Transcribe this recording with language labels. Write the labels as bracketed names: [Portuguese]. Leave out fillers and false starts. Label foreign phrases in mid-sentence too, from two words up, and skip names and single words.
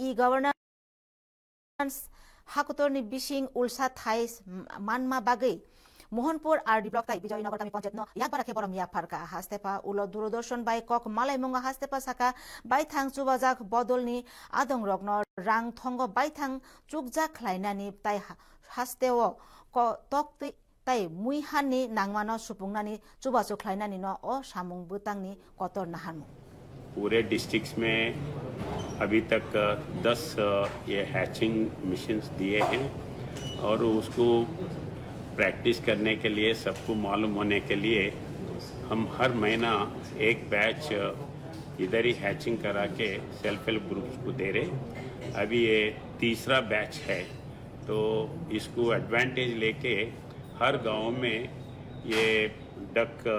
[Kok Borok] e-governance Hakutorni Bishing Ulsa Thais Manma Bagai Mohanpur RD Block Tai Bijoynagar Tami Panchayat no yakbara ke borom yakfarka hastepa ulo durodorshan bai kok malai munga hastepa saka bai thang chubajak bodolni adong rogno rang thongo bai thang chukjak khlainani tai hasteo ko tok tai muihanni nangmano supungnani chubachu khlainani no o samung butangni kotor nahanmu [Hindi] पूरे डिस्ट्रिक्ट्स में अभी तक 10 ये [English] hatching missions [Hindi] दिए हैं और उसको प्रैक्टिस करने के लिए सबको मालूम होने के लिए हम हर महीना एक बैच इधर ही हैचिंग करा के [English] self help groups [Hindi] को दे रहे अभी ये तीसरा बैच है तो इसको एडवांटेज लेके हर गांव में ये डक